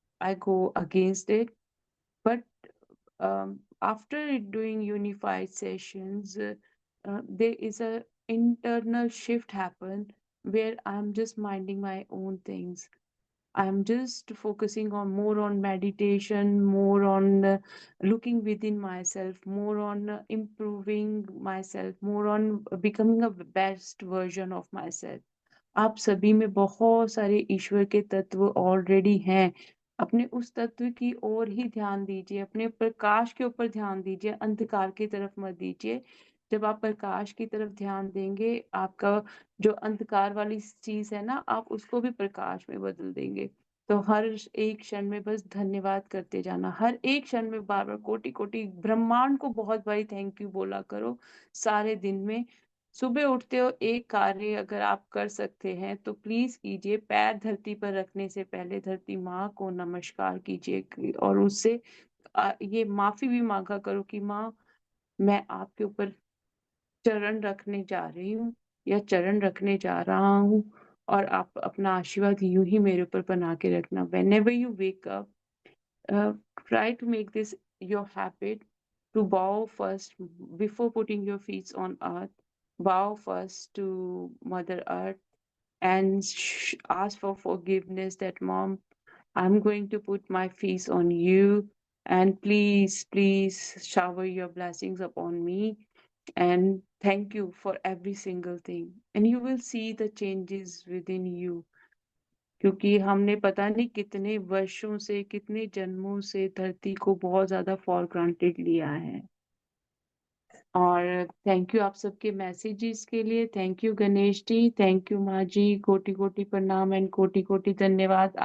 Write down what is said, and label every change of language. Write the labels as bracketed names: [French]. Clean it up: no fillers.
[English] I go against it. But after doing unified sessions, there is a internal shift happen where I'm just minding my own things. I'm just focusing on more on meditation, more on looking within myself, more on improving myself, more on becoming a best version of myself. [Hindi] आप सभी में बहुत सारे ईश्वर के तत्व already हैं। अपने उस तत्व की ओर ही ध्यान दीजिए, अपने प्रकाश के ऊपर ध्यान दीजिए, अंधकार की तरफ मत दीजिए। जब आप प्रकाश की तरफ ध्यान देंगे, आपका जो अंधकार वाली चीज है ना, आप उसको भी प्रकाश में बदल देंगे। तो हर एक क्षण में बस धन्यवाद करते जाना, हर एक क्षण में बार बार कोटि कोटि ब्रह्मांड को बहुत बारी थैंक यू बोला करो सारे दिन में। सुबह उठते हो एक कार्य अगर आप कर सकते हैं तो प्लीज कीजिए। पैर धरती पर रखने से पहले धरती माँ को नमस्कार कीजिए और उससे ये माफी भी मांगा करो कि माँ, मैं आपके ऊपर चरण रखने जा रही हूँ या चरण रखने जा रहा हूँ, और आप अपना आशीर्वाद यूं ही मेरे ऊपर बना के रखना। [English] whenever you wake up, uh, try to make this your habit to bow first before putting your feet on earth. Bow first to Mother Earth and ask for forgiveness that, Mom, I'm going to put my feet on you, and please, please shower your blessings upon me. And thank you for every single thing. And you will see the changes within you. [Hindi] क्योंकि हमने पता नहीं कितने वर्षों से, कितने जन्मों से धरती को बहुत ज्यादा [English] for granted [Hindi] लिया है। और थैंक यू आप सबके मैसेजेस के लिए। Thank you Ganesh ji, thank you माँ जी, कोटि कोटि प्रणाम एंड कोटि कोटि धन्यवाद।